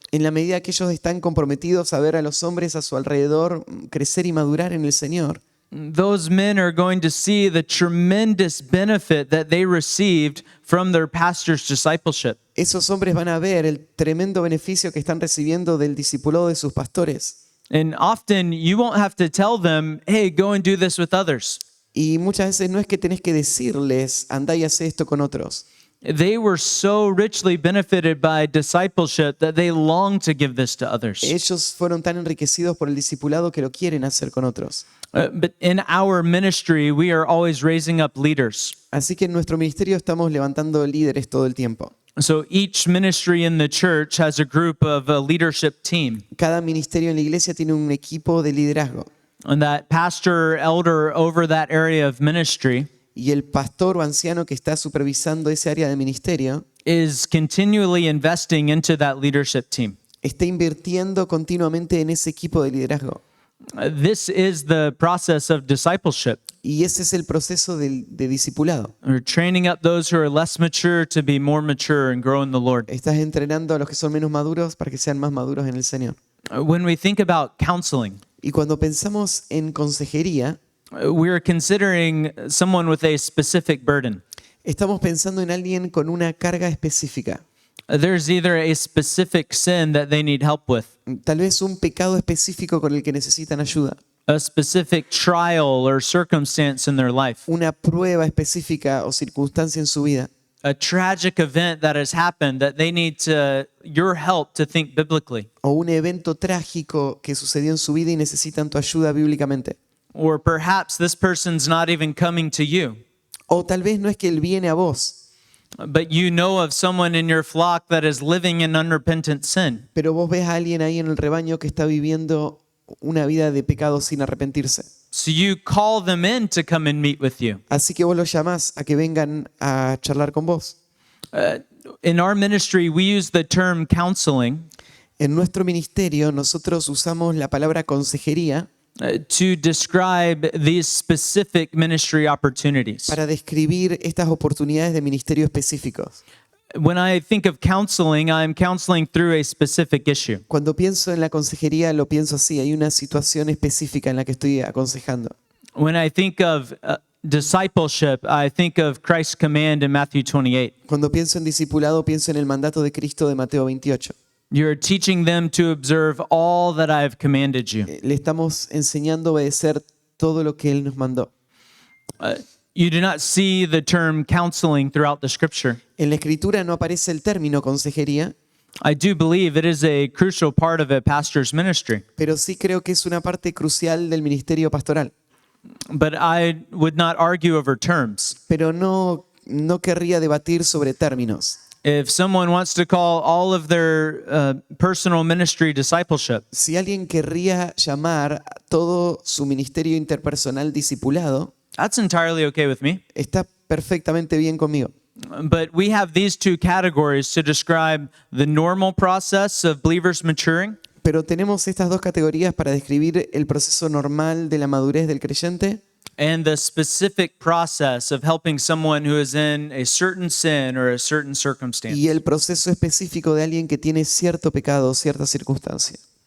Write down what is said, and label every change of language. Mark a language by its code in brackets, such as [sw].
[es] en la medida que ellos están comprometidos a ver a los hombres a su alrededor crecer y madurar en el Señor. [en] Those men are going to see the tremendous benefit that they received from their pastor's discipleship. [es] Esos hombres van a ver el tremendo beneficio que están recibiendo del discipulado de sus pastores. [en] And often you won't have to tell them, hey, go and do this with others. [es] Y muchas veces no es que tenés que decirles, andá y hacé esto con otros. [en] They were so richly benefited by discipleship that they long to give this to others. [es] Ellos fueron tan enriquecidos por el discipulado que lo quieren hacer con otros. [en] But in our ministry, we are always raising up leaders. [es] Así que en nuestro ministerio estamos levantando líderes todo el tiempo. [en] So each ministry in the church has a group of a leadership team. [es] Cada ministerio en la iglesia tiene un equipo de liderazgo. [en] And that pastor, elder over that area of ministry [es] Y el pastor o anciano que está supervisando ese área de ministerio [en] is continually investing into that leadership team. [es] está invirtiendo continuamente en ese equipo de liderazgo. [en] This is the process of discipleship. [es] Y ese es el proceso de discipulado. [en] We're training up those who are less mature to be more mature and grow in the Lord. [es] Estás entrenando a los que son menos maduros para que sean más maduros en el Señor. [en] When we think about counseling, [es] Y cuando pensamos en consejería, [en] we're considering someone with a specific burden. [es] estamos pensando en alguien con una carga específica. [en] There's either a specific sin that they need help with, [es] Tal vez un pecado específico con el que necesitan ayuda. [en] a specific trial or circumstance in their life, [es] Una prueba específica o circunstancia en su vida. [en] a tragic event that has happened that they need your help to think biblically. [es] O un evento trágico que sucedió en su vida y necesitan tu ayuda bíblicamente. [en] Or perhaps this person's not even coming to you, [es] O tal vez no es que Él viene a vos, [en] but you know of someone in your flock that is living in unrepentant sin. [es] pero vos ves a alguien ahí en el rebaño que está viviendo una vida de pecado sin arrepentirse. [en] So you call them in to come and meet with you. [es] Así que vos los llamás a que vengan a charlar con vos. [en] In our ministry, we use the term counseling [es] En nuestro ministerio nosotros usamos la palabra consejería [en] to describe these specific ministry opportunities. [es] para describir estas oportunidades de ministerio específicos. [en] When I think of counseling, I'm counseling through a specific issue. [es] Cuando pienso en la consejería lo pienso así, hay una situación específica en la que estoy aconsejando. [en] When I think of discipleship, I think of Christ's command in Matthew 28. [es] Cuando pienso en discipulado pienso en el mandato de Cristo de Mateo 28. [en] You're teaching them to observe all that I have commanded you. [es] Le estamos enseñando a obedecer todo lo que Él nos mandó. [en] You do not see the term counseling throughout the scripture. [es] En la escritura no aparece el término consejería, [en] I do believe it is a crucial part of a pastor's ministry. [es] pero sí creo que es una parte crucial del ministerio pastoral. [en] but I would not argue over terms. [es] pero no querría debatir sobre términos. [en] If someone wants to call all of their personal ministry discipleship, [es] Si alguien querría llamar a todo su ministerio interpersonal discipulado, [en] that's entirely okay with me. [es] está perfectamente bien conmigo. [en] But we have these two categories to describe the normal process of believers maturing [es] Pero tenemos estas dos categorías para describir el proceso normal de la madurez del creyente [en] and the specific process of helping someone who is in a certain sin or a certain circumstance. [es] y el proceso específico de alguien que tiene cierto pecado, cierta circunstancia.